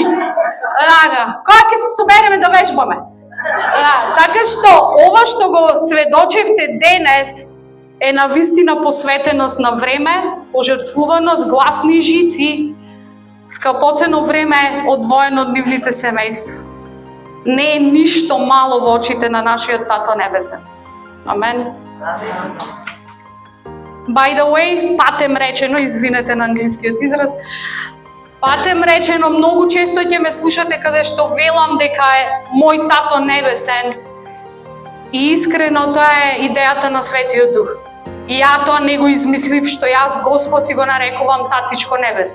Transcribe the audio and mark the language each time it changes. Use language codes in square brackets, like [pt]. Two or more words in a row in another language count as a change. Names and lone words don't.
[mk] Кога ќе се собереме да вежбаме? Така што ова што го сведочевте денес е навистина посветеност на време, пожртвуваност, гласни жици скапоцено време одвоено од нивните семејства. Не е ништо мало во очите на нашиот Тато Небесен. Амен. [en] By the way, [mk] патем речено, извинете на англискиот израз, патем речено, многу често ќе ме слушате каде што велам дека е мој Тато Небесен. И искрено тоа е идејата на Светиот Дух. И ја тоа не го измислив, што јас Господ си го нарекувам Татичко Небесен.